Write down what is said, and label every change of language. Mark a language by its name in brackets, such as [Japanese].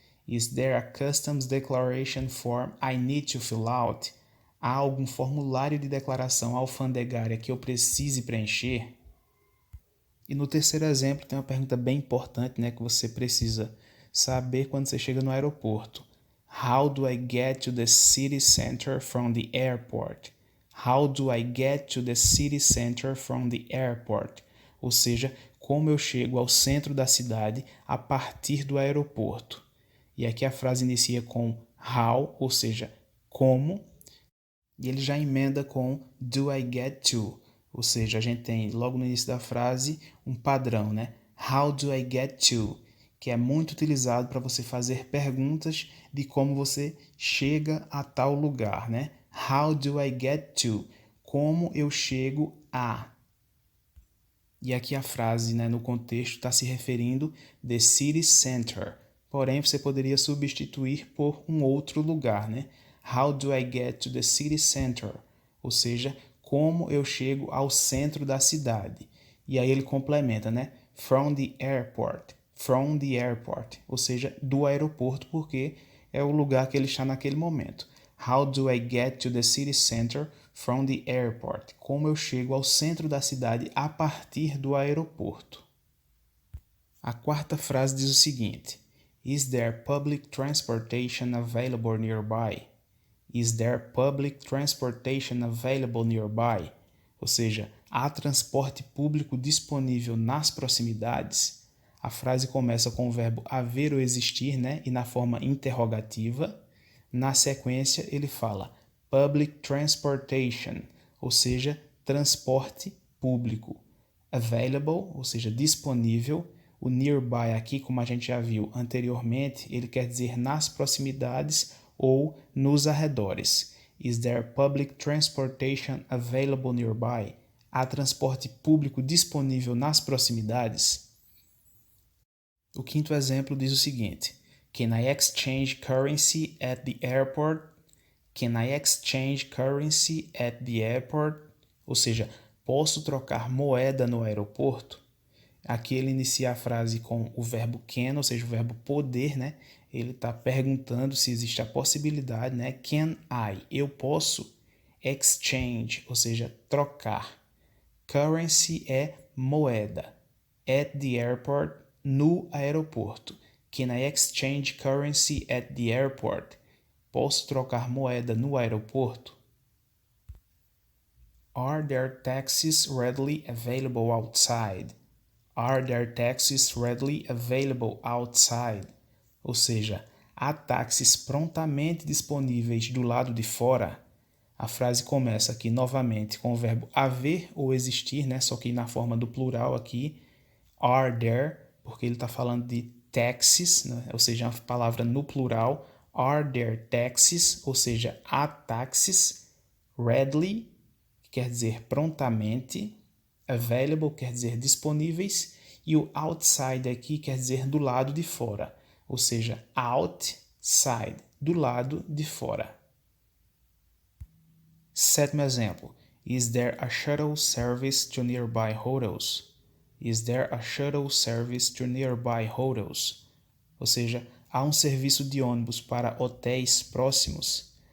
[English] Is there a customs declaration form I need to fill out? [Portuguese] Há algum formulário de declaração alfandegária que eu precise preencher? E no 3º exemplo tem uma pergunta bem importante, né, que você precisa saber quando você chega no aeroporto. [English] How do I get to the city center from the airport? How do I get to the city center from the airport? [Portuguese] Ou seja, como eu chego ao centro da cidade a partir do aeroporto. E aqui a frase inicia com how, ou seja, como, e ele já emenda com do I get to, ou seja, a gente tem logo no início da frase um padrão, né? [English] How do I get to? [Portuguese] Que é muito utilizado para você fazer perguntas de como você chega a tal lugar, né? [English] How do I get to? [Portuguese] Como eu chego a? E aqui a frase, né, no contexto está se referindo [English] the city center. [Portuguese] Porém, você poderia substituir por um outro lugar, né? [English] How do I get to the city center? [Portuguese] Ou seja, como eu chego ao centro da cidade. E aí ele complementa, né? [English] From the airport. From the airport. [Portuguese] Ou seja, do aeroporto, porque é o lugar que ele está naquele momento. [English] How do I get to the city center from the airport? [Portuguese] Como eu chego ao centro da cidade a partir do aeroporto? A 4ª frase diz o seguinte: [English] Is there public transportation available nearby? Is there public transportation available nearby? [Portuguese] Ou seja, há transporte público disponível nas proximidades? A frase começa com o verbo haver ou existir, né? E na forma interrogativa. Na sequência, ele fala public transportation, ou seja, transporte público. Available, ou seja, disponível. O nearby aqui, como a gente já viu anteriormente, ele quer dizer nas proximidades ou nos arredores. [English] Is there public transportation available nearby? [Portuguese] Há transporte público disponível nas proximidades? O quinto exemplo diz o seguinte: [English] Can I exchange currency at the airport? Can I exchange currency at the airport? [Portuguese] Ou seja, posso trocar moeda no aeroporto? Aqui ele inicia a frase com o verbo can, ou seja, o verbo poder, né? Ele está perguntando se existe a possibilidade, né? Can I? Eu posso exchange, ou seja, trocar. Currency é moeda. [English] At the airport, [Portuguese] no aeroporto. [English] Can I exchange currency at the airport? [Portuguese] Posso trocar moeda no aeroporto? [English] Are there taxis readily available outside? Are there taxis readily available outside? [Portuguese] Ou seja, há táxis prontamente disponíveis do lado de fora? A frase começa aqui novamente com o verbo haver ou existir, né? Só que na forma do plural aqui. [English] Are there, [Portuguese] porque ele está falando de taxis, né? Ou seja, uma palavra no plural. [English] Are there taxis? [Portuguese] Ou seja, há táxis. Readily, que quer dizer prontamente. Available quer dizer disponíveis. E o outside aqui quer dizer do lado de fora. Ou seja, outside, do lado de fora. Sétimo exemplo. [English] Is there a shuttle service to nearby hotels? Is there a shuttle service to nearby hotels? [Portuguese] Ou seja, há um serviço de ônibus para hotéis próximos?